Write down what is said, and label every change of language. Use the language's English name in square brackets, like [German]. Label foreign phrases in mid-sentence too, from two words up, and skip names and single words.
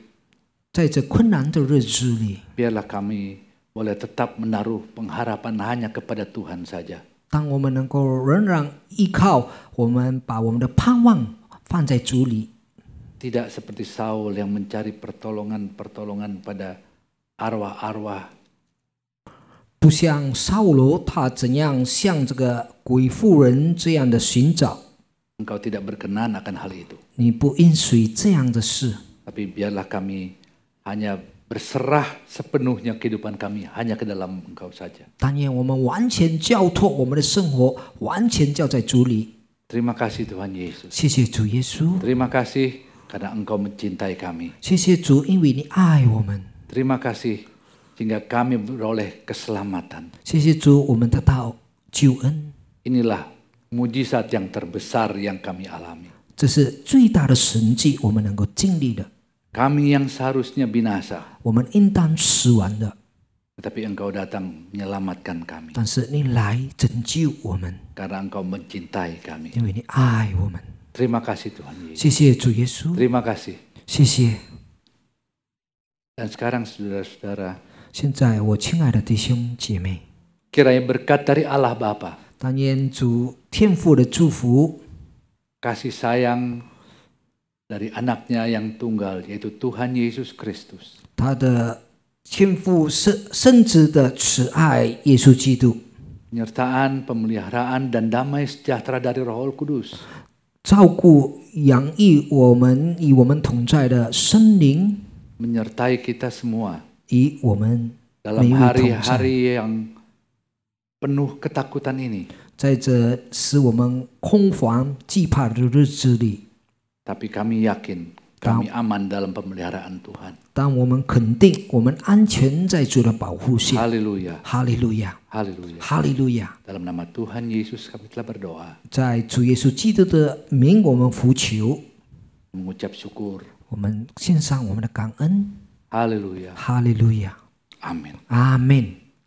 [Chinese] 在这困难的日子里， [Indonesian] biarlah kami boleh tetap menaruh pengharapan hanya kepada Tuhan saja. [Chinese] 当我们能够仍然依靠，我们把我们的盼望放在主里， [Indonesian] Tidak seperti Saul yang mencari pertolongan pada arwah-arwah. [Chinese] 不像扫罗他怎样像这个鬼妇人这样的寻找。 [Indonesian] Engkau tidak berkenan akan hal itu. [Chinese] 你不允许这样的事， [Indonesian] Tapi biarlah kami hanya berserah sepenuhnya kehidupan kami hanya ke dalam Engkau saja. [Chinese] 但愿我们完全交托我们的生活，完全交在主里。 [Indonesian] Terima kasih Tuhan Yesus. [Chinese] 谢谢主耶稣， [Indonesian] Terima kasih karena Engkau mencintai kami. [Chinese] 谢谢主，因为你爱我们。 [Indonesian] Terima kasih sehingga kami beroleh keselamatan. [Chinese] 谢谢主，我们得到救恩， [Indonesian] Inilah mujizat yang terbesar yang kami alami. [Chinese] 这是最大的神迹，我们能够经历的。 [Indonesian] Kami yang seharusnya binasa, [Chinese] 我们应当死亡的， [Indonesian] tetapi Engkau datang menyelamatkan kami [Chinese] 但是你来拯救我们， [Indonesian] karena Engkau mencintai kami. [Chinese] 因为你爱我们。 [Indonesian] Terima kasih Tuhan Yesus. [Chinese] 谢谢主耶稣， [Indonesian] Terima kasih. [Chinese] 谢谢。 [Indonesian] Dan sekarang saudara-saudara, [Chinese] 现在我亲爱的弟兄姐妹， [Indonesian] kiranya berkat dari Allah Bapa, [Chinese] 但愿主天父的祝福， [Indonesian] kasih sayang dari anaknya yang tunggal, yaitu Tuhan Yesus Kristus, [Chinese] 他的天父圣子的慈爱，耶稣基督， [Indonesian] penyertaan, pemeliharaan, dan damai sejahtera dari Roh Kudus [Chinese] 照顾养育我们与我们同在的圣灵， [Indonesian] menyertai kita semua [Chinese] 与我们 [Indonesian] dalam [Chinese] 每一位同在， [Indonesian] hari-hari yang penuh ketakutan ini. [Chinese] 在这使我们空防惧怕的日子里， [Indonesian] Tapi kami yakin kami aman dalam pemeliharaan Tuhan. [Chinese] 当我们肯定我们安全在主的保护下。 [Indonesian] Haleluya. [Chinese] 哈利路亚， [Indonesian] Haleluya. [Chinese] 哈利路亚！ [Indonesian] Dalam nama Tuhan Yesus kami telah berdoa, [Chinese] 在主耶稣基督的名，我们呼求， [Indonesian] mengucap syukur. [Chinese] 我们献上我们的感恩。 [Indonesian] Haleluya. [Chinese] 哈利路亚， [Indonesian] Amin. [Chinese] 阿门。